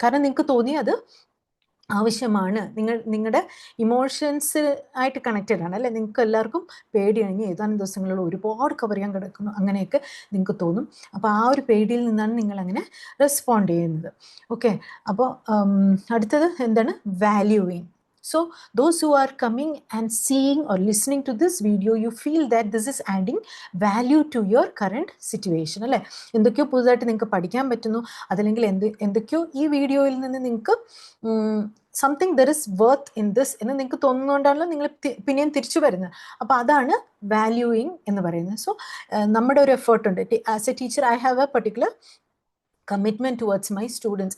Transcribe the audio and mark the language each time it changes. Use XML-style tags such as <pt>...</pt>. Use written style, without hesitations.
<ml>കാരണം നിങ്ങൾക്ക് തോന്നി അത് ആവശ്യമാണ്, നിങ്ങളുടെ ഇമോഷൻസ് ആയിട്ട് കണക്റ്റഡ് ആണ് അല്ലേ? നിങ്ങൾക്ക് എല്ലാവർക്കും പേടിയാണ്, ഏതാനും ദിവസങ്ങളിൽ ഒരുപാട് കവർ ചെയ്യാൻ കിടക്കുന്നു, അങ്ങനെയൊക്കെ നിങ്ങൾക്ക് തോന്നും. അപ്പോൾ ആ ഒരു പേടിയിൽ നിന്നാണ് നിങ്ങൾ അങ്ങനെ റെസ്പോണ്ട് ചെയ്യുന്നത്. ഓക്കെ, അപ്പോൾ അടുത്തത് എന്താണ്? Valuing.</ml> <en>So those who are coming and seeing or listening to this video, you feel that this is adding value to your current situation അല്ലേ?</en> <ml>എന്തൊക്കെയോ പുതുതായിട്ട് നിങ്ങൾക്ക് പഠിക്കാൻ പറ്റുന്നു, അതല്ലെങ്കിൽ എന്തൊക്കെയോ ഈ വീഡിയോയിൽ നിന്ന് നിങ്ങൾക്ക്</ml> <en>something there is worth in this</en> <ml>എന്ന് നിങ്ങൾക്ക് തോന്നുന്നതുകൊണ്ടാണല്ലോ നിങ്ങൾ പിന്നെയും തിരിച്ചു വരുന്നത്. അപ്പോൾ അതാണ് വാല്യൂയിങ് എന്ന് പറയുന്നത്. സോ നമ്മുടെ ഒരു എഫേർട്ട് ഉണ്ട്.</ml> <en>As a teacher I have a particular commitment towards my students.</en>